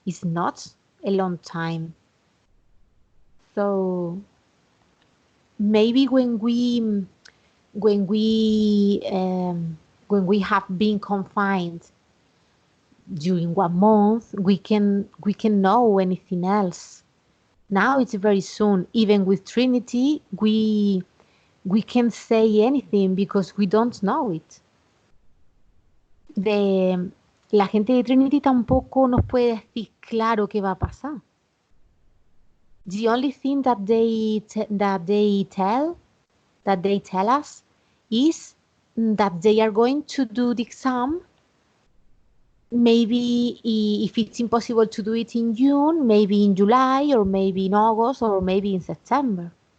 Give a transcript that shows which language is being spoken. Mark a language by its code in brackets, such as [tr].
[en] It's not a long time. So maybe when we have been confined during 1 month, we can know anything else. Now it's very soon. Even with Trinity, we can't say anything because we don't know it. [es] La gente de Trinity tampoco nos puede decir claro qué va a pasar. [en] The only thing that they tell us is that they are going to do the exam. Maybe if it's impossible to do it in June, maybe in July, or maybe in August, or maybe in September.